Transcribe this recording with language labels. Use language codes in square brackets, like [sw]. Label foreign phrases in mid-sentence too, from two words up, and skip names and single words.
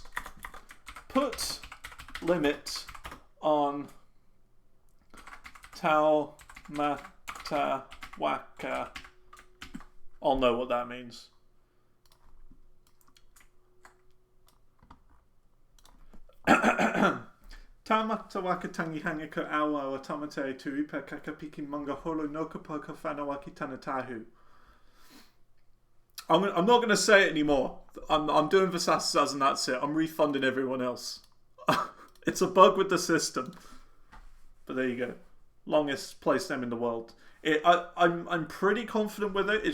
[en] Put limit on Taumata waka. I'll know what that means. Taumata wakatangi hangako awa wa tamate turipa kakapiki manga holo nokapoka whanawaki tanatahu. I'm not going to say it anymore. I'm doing Vasasas and that's it. I'm refunding everyone else. It's a bug with the system. But there you go. Longest place name in the world. I'm pretty confident with it.